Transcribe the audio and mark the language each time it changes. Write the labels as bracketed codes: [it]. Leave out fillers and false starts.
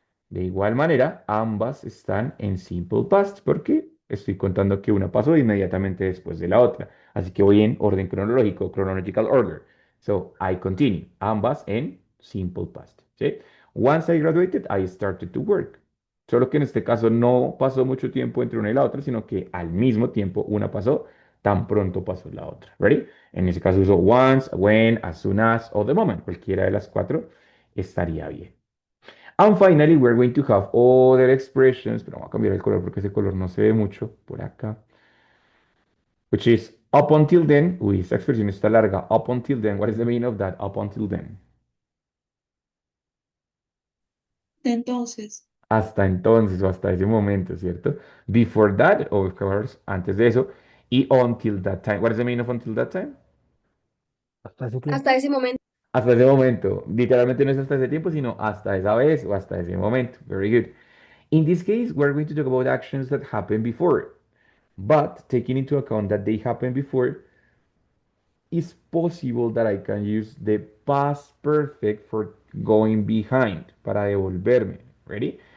[es] De igual manera, ambas están en simple past porque estoy contando que una pasó inmediatamente después de la otra. Así que voy en orden cronológico, chronological order. [en] So, I continue. [es] Ambas en simple past. ¿Sí? [en] Once I graduated, I started to work. [es] Solo que en este caso no pasó mucho tiempo entre una y la otra, sino que al mismo tiempo una pasó, tan pronto pasó la otra. [en] ¿Ready? [es] En ese caso uso once, when, as soon as o the moment. Cualquiera de las cuatro estaría bien. [en] And finally, we're going to have other expressions, [es] pero vamos a cambiar el color porque ese color no se ve mucho por acá. [en] Which is up until then. [es] Uy, esta expresión está larga. [en] Up until then. What is the meaning of that? Up until then. [es] Entonces, Hasta entonces o hasta ese momento, ¿cierto? [en] Before that, of course, [es] antes de eso. [en] Y until that time. What is the meaning of until that time? [es] Hasta ese tiempo. hasta ese momento. Hasta ese momento. Literalmente no es hasta ese tiempo, sino hasta esa vez o hasta ese momento. [en] Very good. In this case, we're going to talk about actions that happened before. But taking into account that they happened before, it's possible that I can use the past perfect for going behind, [es] para devolverme. [en] Ready?